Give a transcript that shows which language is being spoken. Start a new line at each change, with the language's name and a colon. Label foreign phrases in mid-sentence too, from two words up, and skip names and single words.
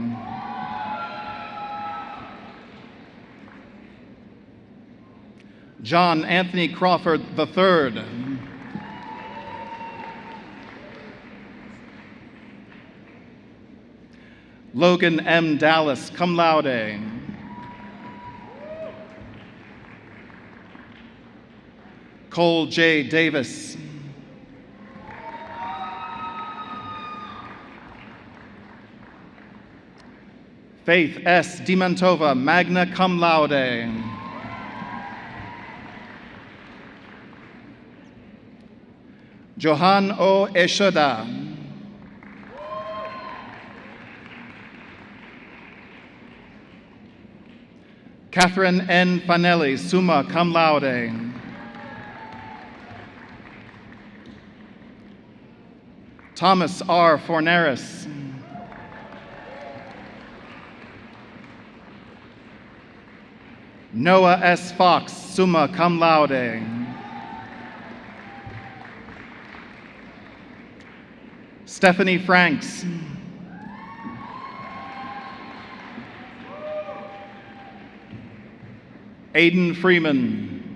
English: John Anthony Crawford III. Logan M. Dallas,
Latin: cum laude.
English: Cole J. Davis. Faith S.
Latin: Dimantova, magna cum laude.
English: Johan O. Eshoda. Catherine N.
Latin: Fanelli, summa cum laude.
English: Thomas R. Forneris. Noah S. Fox,
Latin: summa cum laude. Stephanie Franks.
English: Aiden Freeman.